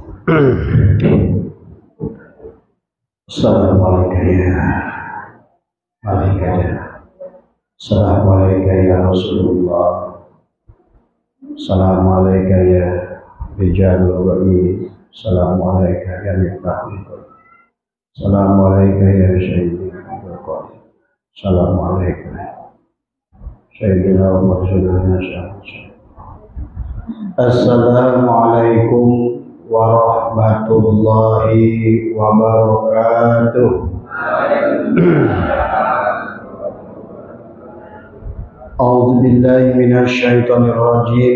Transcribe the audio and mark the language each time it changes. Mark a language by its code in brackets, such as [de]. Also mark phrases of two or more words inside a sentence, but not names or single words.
[ar] السلام عليكم يا ملائكة. السلام عليكم يا رسول الله. السلام عليكم يا رجال الوعيد. السلام عليكم يا مفتاح. السلام عليكم يا سيدنا محمد. السلام عليكم سيدنا رسول الله. السلام عليكم ورحمة الله وبركاته. أعوذ بالله من الشيطان الرجيم.